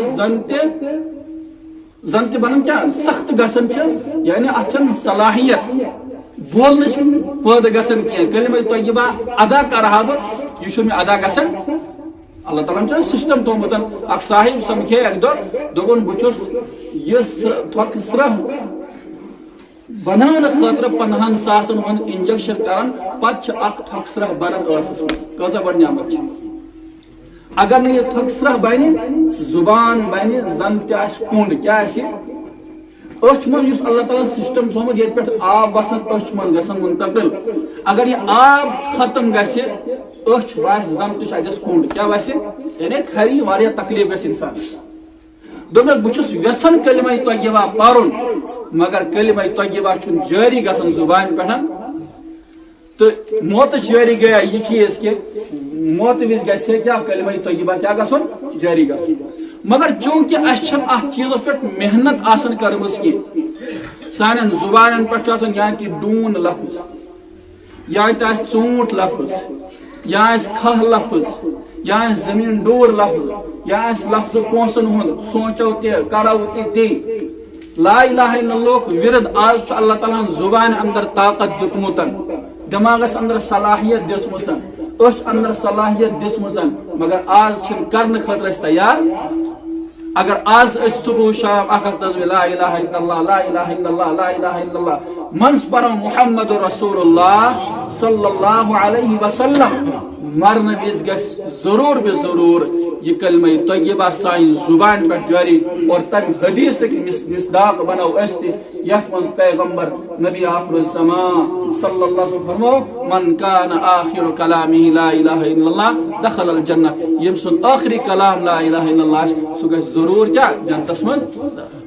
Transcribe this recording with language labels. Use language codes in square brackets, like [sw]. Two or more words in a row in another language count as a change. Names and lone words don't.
[ks] زن بنان کیا سخت گھن یعنی ات صلاحیت بولنس پید گھن کی کلمہ طیبہ ادا کرہا بہ یہ ادا گھن اللہ تعالیٰ سسٹم تھومت اک صاحب سمکھے اک دہ دپن بچس یہ تھوک سرہ بنانے خاطر 50,000 ہند انجیکشن کران پتہ اک تھوک سرہ بنان ٲسس من کۭژاہ بڑ نعمت اگر نہ یہ تھوک سرہ بنہ زبان بنہ زن تہ آسہ کُنڈ کیا آسہ أچھ من یُس اللہ تعالیٰ سسٹم تھومت یت پہ آب وسان أچھ من گژھان منتقل اگر یہ آب ختم گژھِ أچھ واس زن تہ اتس کُنڈ کیا واس یعنی کھری واریاہ تکلیف گژھِ انسان دپس بچس یژھان کلمہ طیبہ پرن مگر کلمہ طیبہ جاری گژھان زبان پہ تو موت جاری گیا یہ چیز کہ موت وز گژھِ کیا کلمہ طیبہ کیا گژھن جاری گژھن مگر چونکہ اس ات چیزس پہ محنت آسان کرمز کی سان زبان پہ یا کہ ڈون لفظ یا ژوٗنٛٹھ لفظ یا کھہ لفظ یا زمین ڈور لفظ یا لفظ پونسن ہند سوچو تہ کرو تہ [ar] لا الہ الا اللہ [ks] ورد آز اللہ تعالیٰ زبان اندر طاقت دتمت دماغس اندر صلاحیت دسمت اچھ اندر صلاحیت دسمت مگر آز کرنے خاطر تیار اگر آز صبح شام اخ تزوی [ar] لا الہ الا اللہ لا الہ الا اللہ لا الہ الا اللہ [ks] منز پر [ar] محمد رسول اللہ صلی اللہ علیہ وسلم [ks] مرن وز گژھِ ضرور بے ضرور یہ کلمہ طیبہ سان زبان پہ جاری اور تم حدیث مصداق بنو اس یت من پیغمبر نبی آخر الزمان [ar] صلی اللہ علیہ وسلم [ks] فرمو [ar] من کان آخر کلامہ لا الہ الا اللہ دخل الجنہ [ks] یم سن آخری کلام [ar] لا الہ الا اللہ [ks] سہ گژھِ ضرور کیا جنتس مز